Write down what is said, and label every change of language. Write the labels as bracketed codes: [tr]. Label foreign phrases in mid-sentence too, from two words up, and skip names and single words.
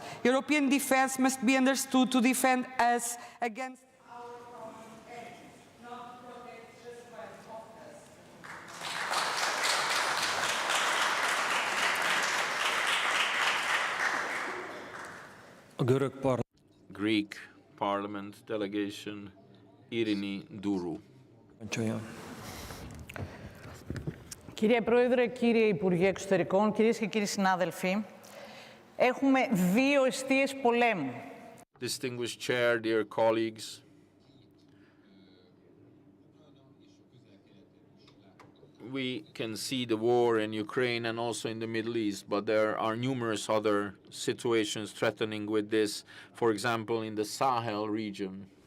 [en] European defense must be understood to defend us against our common enemies, not protect just one of us. Greek Parliament delegation, Irini Dourou. [el] Κύριε Πρόεδρε, κύριε Υπουργέ Εξωτερικών, κυρίες και κύριοι συνάδελφοι, έχουμε δύο εστίες πολέμου. [en] Distinguished Chair, dear colleagues, we can see the war in Ukraine and also in the Middle East, but there are numerous other situations threatening with this, for example, in the Sahel region.